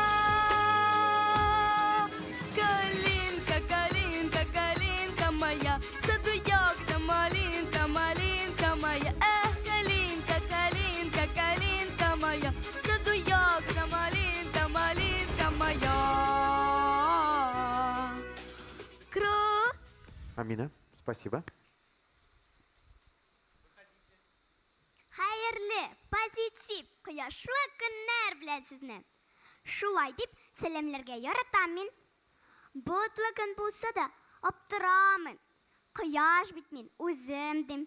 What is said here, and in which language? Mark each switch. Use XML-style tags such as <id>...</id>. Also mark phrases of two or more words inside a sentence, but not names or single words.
<ru>Калинка, калинка, калинка моя, в саду ягода малинка, малинка моя. Эх, калинка, калинка, калинка моя, в саду ягода малинка, малинка моя. Амина, спасибо.</ru> <tt>Хәерле, позитив, кояшлы көннәр белән сезне. Шулай дип сәламләргә яратам мин. Ботлы көн булса да аптырамын. Кояш бит мин үзем дим.</tt>